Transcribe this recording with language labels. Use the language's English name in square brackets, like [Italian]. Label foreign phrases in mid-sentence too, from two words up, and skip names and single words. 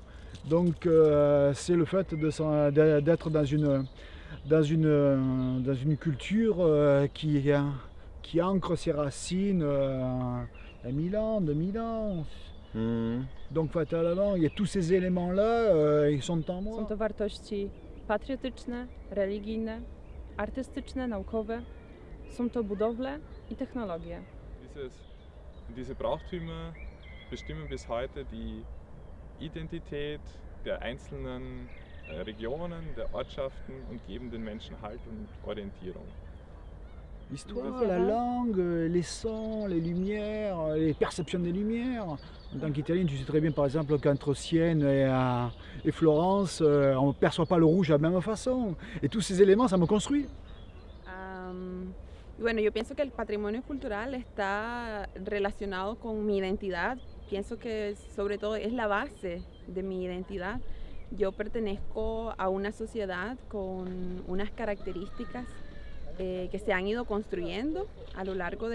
[French] Donc c'est le fait d'être dans une culture qui ancre ses racines à 1000 ans, 2000 ans. Donc fatalement, il y a tous ces éléments-là, ils sont en moi. [Polish] Są to wartości patriotyczne, religijne, artystyczne, naukowe. Są to budowle i technologie. [German] Diese Brauchtümer bestimmen bis heute die Identität der einzelnen Regionen, der Ortschaften und geben den Menschen Halt und Orientierung. [French] L'histoire, la langue, les sons, les lumières, les perceptions des lumières. En tant qu'Italien, tu sais très bien par exemple qu'entre Sienne et Florence, on ne perçoit pas le rouge de la même façon. Et tous ces éléments, ça me construit. [Spanish] Bueno, yo pienso que el patrimonio cultural está relacionado con mi identidad. Pienso que sobre todo es la base de mi identidad. Yo pertenezco a una sociedad con unas características que se han ido construyendo a lo largo